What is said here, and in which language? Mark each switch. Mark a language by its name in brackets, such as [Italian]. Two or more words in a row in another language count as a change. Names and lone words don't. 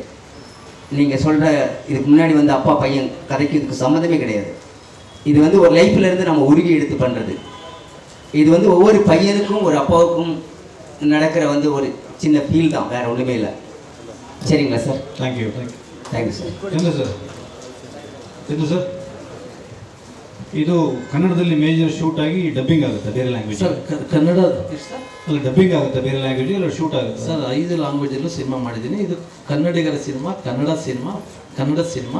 [Tamil] நீங்கள் சொல்கிற இதுக்கு முன்னாடி வந்து அப்பா பையன் கதைக்கு இதுக்கு சம்மந்தமே கிடையாது. இது வந்து ஒரு லைஃப்லேருந்து நம்ம உருகி எடுத்து பண்ணுறது. இது வந்து ஒவ்வொரு பையனுக்கும் ஒரு அப்பாவுக்கும் நடக்கிற வந்து ஒரு சின்ன ஃபீல் தான், வேறு ஒன்றுமே இல்லை. சரிங்களா சார்? [English] thank you [Kannada] ಸರ್. ಚಂದ್ರು ಸರ್, ಇದು ಕನ್ನಡದಲ್ಲಿ [English] major shoot [Kannada] ಆಗಿ ಡಬ್ಬಿಂಗ್ ಆಗುತ್ತೆ ಬೇರೆ ಲ್ಯಾಂಗ್ವೇಜ್? ಸರ್ ಕನ್ನಡ ಅಲ್ಲಿ ಡಬ್ಬಿಂಗ್ ಆಗುತ್ತೆ ಬೇರೆ ಲ್ಯಾಂಗ್ವೇಜ್, ಇಲ್ಲ ಶೂಟ್ ಆಗುತ್ತೆ ಸರ್? 5 ಲ್ಯಾಂಗ್ವೇಜಲ್ಲೂ ಸಿನಿಮಾ ಮಾಡಿದ್ದೀನಿ. ಇದು ಕನ್ನಡಿಗರ ಸಿನಿಮಾ, ಕನ್ನಡ ಸಿನಿಮಾ.